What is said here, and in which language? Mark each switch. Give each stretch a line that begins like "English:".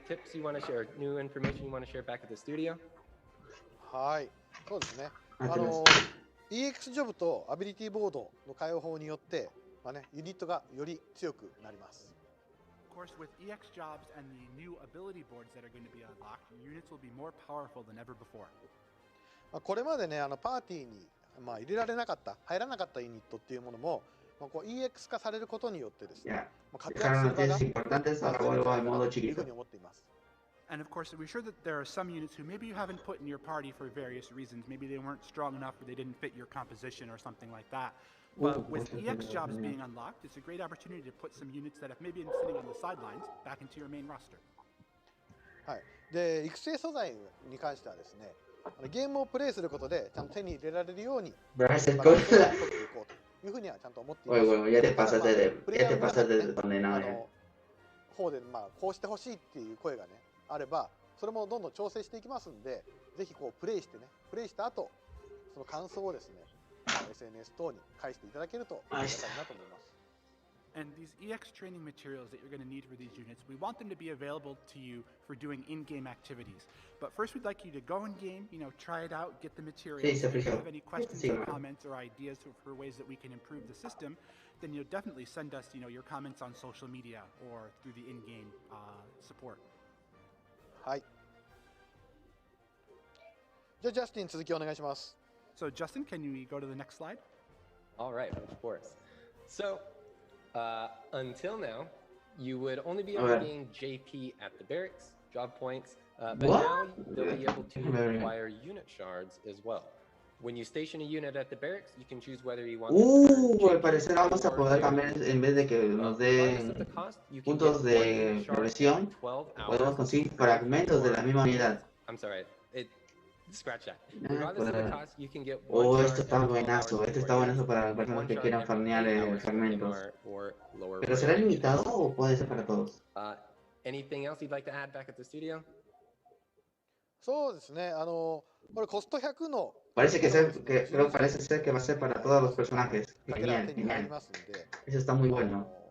English: Tips you want to share, new information you want to share back at the studio?
Japanese: はい、そうですね。あ、 EX ジョブとアビリティボードの開放法によって、ユニットがより強くなります。
English: Of course, with EX jobs and the new ability boards that are going to be unlocked, units will be more powerful than ever before.
Japanese: これまでね、パーティーに入れられなかった、入らなかったユニットっていうものも、EX 化されることによってですね、活躍する場が増えてくるというふうに思っています。
English: And of course, we're sure that there are some units who maybe you haven't put in your party for various reasons. Maybe they weren't strong enough or they didn't fit your composition or something like that. But with EX jobs being unlocked, it's a great opportunity to put some units that have maybe been sitting on the sidelines back into your main roster.
Japanese: はい。で、育成素材に関してはですね、ゲームをプレイすることでちゃんと手に入れられるようにバランスを取っていこうというふうにはちゃんと思っています。
Spanish: ya te pasaste de condenado.
Japanese: 方でこうしてほしいっていう声がねあれば、それもどんどん調整していきますんで、ぜひプレイしてね、プレイした後その感想をですね、SNS 等に返していただけるとありがたいなと思います。
English: And these EX training materials that you're going to need for these units, we want them to be available to you for doing in-game activities. But first, we'd like you to go in-game, try it out, get the materials. If you have any questions or comments or ideas for ways that we can improve the system, then you'll definitely send us, your comments on social media or through the in-game support.
Japanese: はい。じゃあ、ジャスティン、続きお願いします。
English: So, Justin, can we go to the next slide? All right, of course. So, until now, you would only be able to gain JP at the barracks, job points, but now they'll be able to acquire unit shards as well. When you station a unit at the barracks, you can choose whether you want
Spanish: al parecer vamos a poder también, en vez de que nos den puntos de progresión, podemos conseguir fragmentos de la misma unidad.
English: I'm sorry, scratch that. Regardless of the cost, you can get
Spanish: esto está buenazo, para las personas que quieran farmear fragmentos. ¿Pero será limitado o puede ser para todos?
English: Anything else you'd like to add back at the studio?
Japanese: そうですね、これコスト100の
Spanish: parece ser que va a ser para todos los personajes. Genial, genial. Eso está muy bueno.